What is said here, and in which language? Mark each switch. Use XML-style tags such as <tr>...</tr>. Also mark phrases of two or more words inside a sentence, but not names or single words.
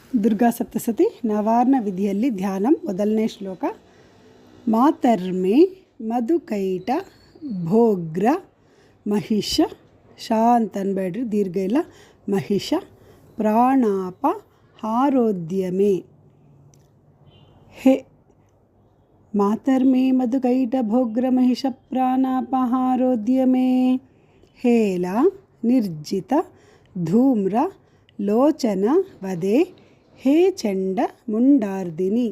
<kn>ದುರ್ಗಾ ಸಪ್ತಸತಿ ನವಾರ್ಣ ವಿಧಿಯಲ್ಲಿ ಧ್ಯಾನ ಮೊದಲನೇ ಶ್ಲೋಕ.</kn> <sa>ಮಾತರ್ಮೆ ಮಧುಕೈಟ ಭೋಗ್ರ ಮಹಿಷ,</sa> <kn>ಶಾ ಅಂತ ಅನ್ಬೇಡ್ರಿ, ದೀರ್ಘ ಇಲ್ಲ,</kn> <sa>ಮಹಿಷ ಪ್ರಾಣಾಪ ಹಾರೋದ್ಯಮೆ. ಹೇ ಮಾತರ್ಮೆ ಮಧುಕೈಟ ಭೋಗ್ರ ಮಹಿಷ ಪ್ರಾಣಾಪಹಾರೋದ್ಯಮೆ. ಹೇಲ ನಿರ್ಜಿತ ಧೂಮ್ರ ಲೋಚನ ವದೆ ಹೇ ಚಂಡ ಮುಂಡಾರ್ದಿನಿ.</sa>